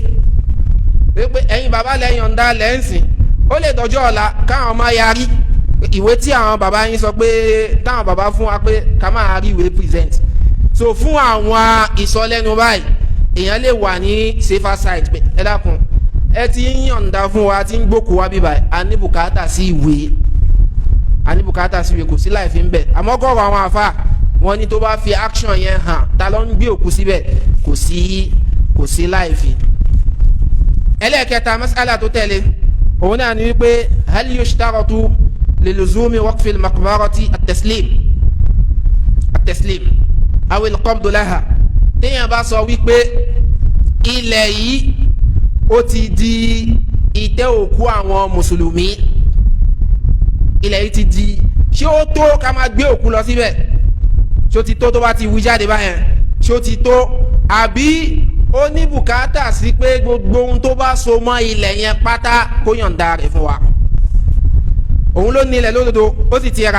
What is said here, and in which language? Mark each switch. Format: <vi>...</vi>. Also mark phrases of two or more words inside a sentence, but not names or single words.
<yo>pé ẹ̀yin bàbá lẹ̀ yọ̀ǹda ilẹ̀ ń sìn ó lè dọjọ́ ọ̀la káwọn máa yarí ìwé tí àwọn bàbá yín sọ pé táwọn bàbá fún wa pé ká máa rí ìwé present so fún àwọn ìsọlẹ́nu báyìí èèyàn lè wà ní</yo> <en>safer side</en> <yo>pé ẹ dákun ẹ ti ń yọ̀ǹda fún wa ti ń gbókù wá bíbá a ní bùkátà sí ìwé kò sí láì fi ń bẹ̀ àmọ́ kọ́rọ̀ àwọn àfa wọn ní tó bá fi action yẹn hàn ta ló ń gbé òkú síbẹ̀ kò sí láì fi. ẹlẹ́ẹ̀kẹta mas'ala tó tẹ̀lé òun náà ni wípé</yo> <ar>هل يشترط للزوم وقف المقبرة التسليم أو القبض لها</ar> <yo>téèyàn bá sọ wípé ilẹ̀ yìí ó ti di ìtẹ́ òkú àwọn mùsùlùmí ilẹ̀ yìí ti di ṣé ó tó ká máa gbé òkú lọ síbẹ̀ ṣé ó ti tó tó bá ti wí jáde báyẹn ṣé ó ti tó àbí ó ní bùkátà sí pé gbogbo ohun tó bá so mọ́ ilẹ̀ yẹn pátá kó yọ̀ǹda rẹ̀ fún wa òun ló ní ilẹ̀ lódodo ó sì ti</yo>